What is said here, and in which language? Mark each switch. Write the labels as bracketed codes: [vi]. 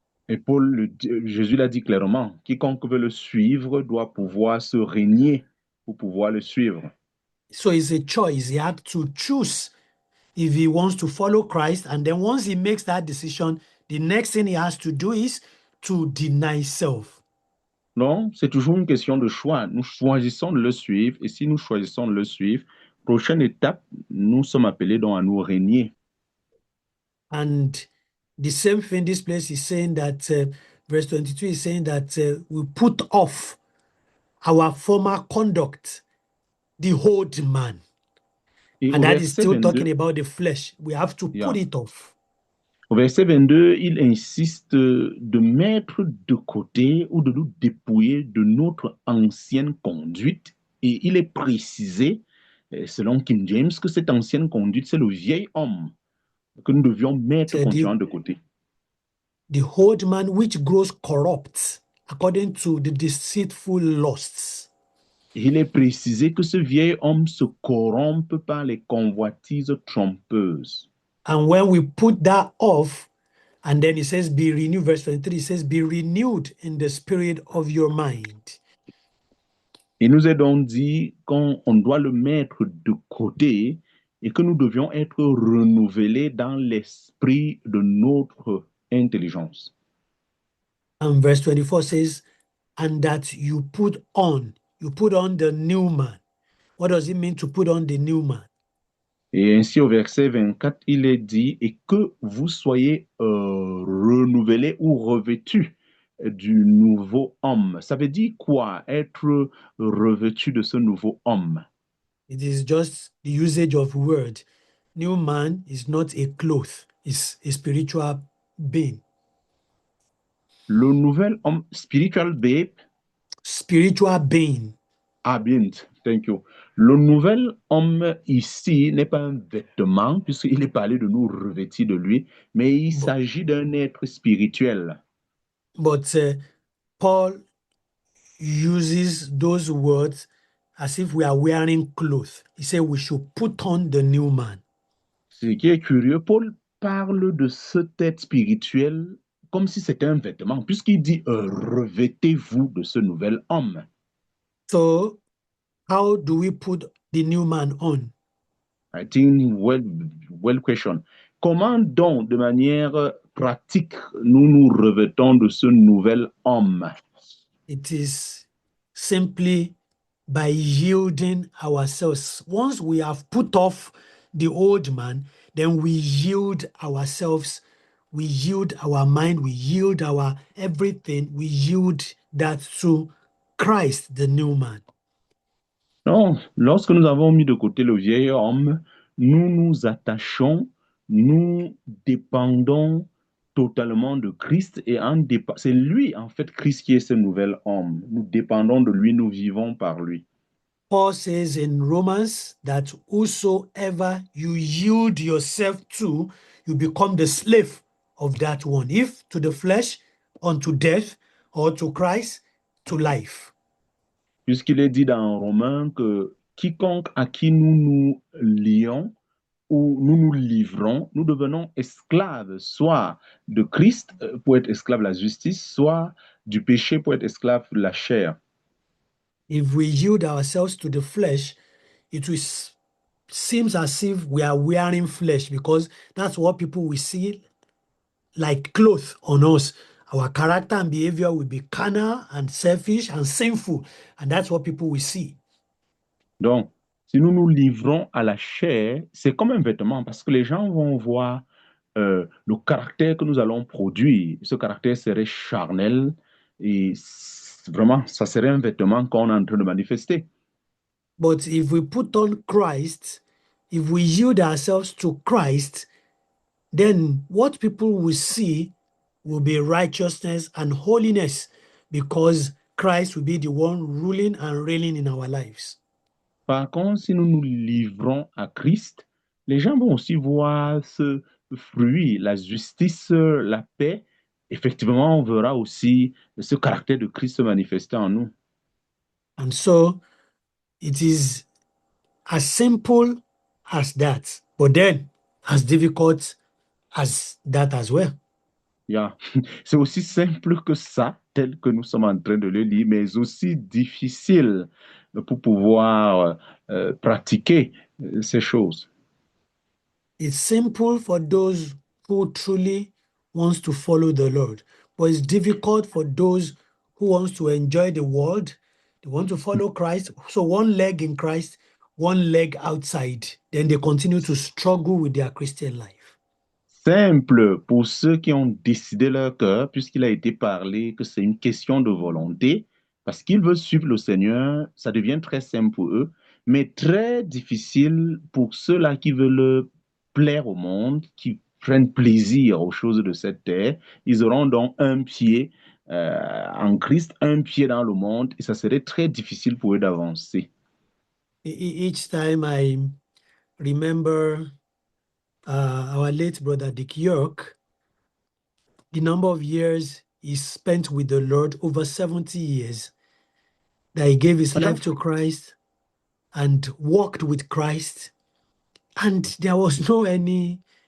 [fr] Et Jésus l'a dit clairement, quiconque veut le suivre doit pouvoir se régner pour pouvoir le suivre. [en] So it's a choice. He had to choose if he wants to follow Christ. And then once he makes that decision, the next thing he has to do is to deny self. [fr] Non, c'est toujours une question de choix. Nous choisissons de le suivre. Et si nous choisissons de le suivre, prochaine étape, nous sommes appelés donc à nous régner. [en] And the same thing, this place is saying that, verse 22 is saying that we put off our former conduct, the old man. [fr] Et [en] and that is still 22, talking about the flesh. We have to put it off. [fr] Au verset 22, il insiste de mettre de côté ou de nous dépouiller de notre ancienne conduite. Et il est précisé, selon King James, que cette ancienne conduite, c'est le vieil homme que nous devions mettre continuellement de côté. [en] The old man which grows corrupt according to the deceitful lusts. [fr] Il est précisé que ce vieil homme se corrompt par les convoitises trompeuses. [en] And when we put that off, and then it says, be renewed, verse 23, it says, be renewed in the spirit of your mind. [fr] Il nous est donc dit qu'on doit le mettre de côté et que nous devions être renouvelés dans l'esprit de notre intelligence. [en] And verse 24 says, and that you put on the new man. What does it mean to put on the new man? [fr] Et ainsi au verset 24, il est dit, et que vous soyez renouvelés ou revêtus du nouveau homme. Ça veut dire quoi, être revêtu de ce nouveau homme? [en] It is just the usage of word. New man is not a cloth, it's a spiritual being. [fr] Le nouvel homme, [en] spiritual being. Spiritual being. Ah, [fr] bien, [en] thank you. [fr] Le nouvel homme ici n'est pas un vêtement, puisqu'il est parlé de nous revêtir de lui, mais il s'agit d'un être spirituel. [en] But Paul uses those words as if we are wearing clothes. He said we should put on the new man. [fr] Ce qui est curieux, Paul parle de cette tête spirituelle comme si c'était un vêtement, puisqu'il dit revêtez-vous de ce nouvel homme. [en] So, how do we put the new man on? I think, well question. [fr] Comment donc, de manière pratique, nous nous revêtons de ce nouvel homme? [en] It is simply by yielding ourselves. Once we have put off the old man, then we yield ourselves, we yield our mind, we yield our everything, we yield that to Christ, the new man. [fr] Non, lorsque nous avons mis de côté le vieil homme, nous nous attachons, nous dépendons totalement de Christ et c'est lui, en fait, Christ qui est ce nouvel homme. Nous dépendons de lui, nous vivons par lui. [en] Paul says in Romans that whosoever you yield yourself to, you become the slave of that one. If to the flesh, unto death, or to Christ, to life. [fr] Puisqu'il est dit dans Romains que quiconque à qui nous nous lions ou nous nous livrons, nous devenons esclaves, soit de Christ pour être esclave de la justice, soit du péché pour être esclave de la chair. [en] If we yield ourselves to the flesh, it seems as if we are wearing flesh, because that's what people will see like clothes on us. Our character and behavior will be carnal and selfish and sinful, and that's what people will see. [fr] Donc, si nous nous livrons à la chair, c'est comme un vêtement parce que les gens vont voir le caractère que nous allons produire. Ce caractère serait charnel et vraiment, ça serait un vêtement qu'on est en train de manifester. [en] But if we put on Christ, if we yield ourselves to Christ, then what people will see will be righteousness and holiness, because Christ will be the one ruling and reigning in our lives. [fr] Par contre, si nous nous livrons à Christ, les gens vont aussi voir ce fruit, la justice, la paix. Effectivement, on verra aussi ce caractère de Christ se manifester en nous. [en] And so it is as simple as that, but then as difficult as that as well. Yeah. [fr] C'est aussi simple que ça, tel que nous sommes en train de le lire, mais aussi difficile pour pouvoir pratiquer ces choses. [en] It's simple for those who truly wants to follow the Lord, but it's difficult for those who wants to enjoy the world. They want to follow Christ. So one leg in Christ, one leg outside. Then they continue to struggle with their Christian life. [fr] Simple pour ceux qui ont décidé leur cœur, puisqu'il a été parlé que c'est une question de volonté, parce qu'ils veulent suivre le Seigneur, ça devient très simple pour eux, mais très difficile pour ceux-là qui veulent plaire au monde, qui prennent plaisir aux choses de cette terre. Ils auront donc un pied en Christ, un pied dans le monde, et ça serait très difficile pour eux d'avancer. [en] Each time I remember our late brother Dick York, the number of years he spent with the Lord, over 70 years, that he gave his life to Christ and walked with Christ, and there was no any